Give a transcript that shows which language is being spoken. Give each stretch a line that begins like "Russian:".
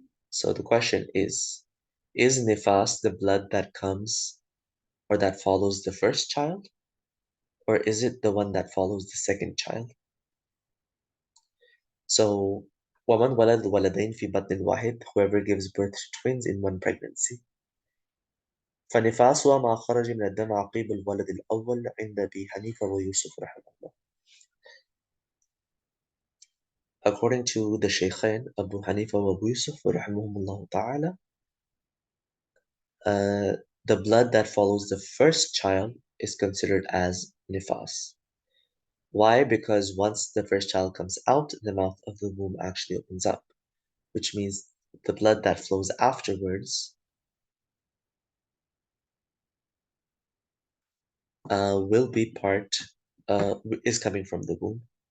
English: So the question is nifas the blood that comes or that follows the first child? Or is it the one that follows the second child?
Arabic: So, وَمَنْ وَلَدْ وَلَدَيْنِ فِي بَطْنٍ وَاحِدٍ.
English: Whoever gives birth to twins in one pregnancy.
Arabic: فنفاسها ما خرج من الدم عقيب الولد الأول عند أبي حنيفة ويوسف رحمه الله.
English: According to the Shaykhain, Abu Hanifa wa Abu Yusuf rahimahumullah ta'ala, the blood that follows the first child is considered as nifas. Why? Because once the first child comes out, the mouth of the womb actually opens up, which means the blood that flows afterwards will be part, is coming from the womb.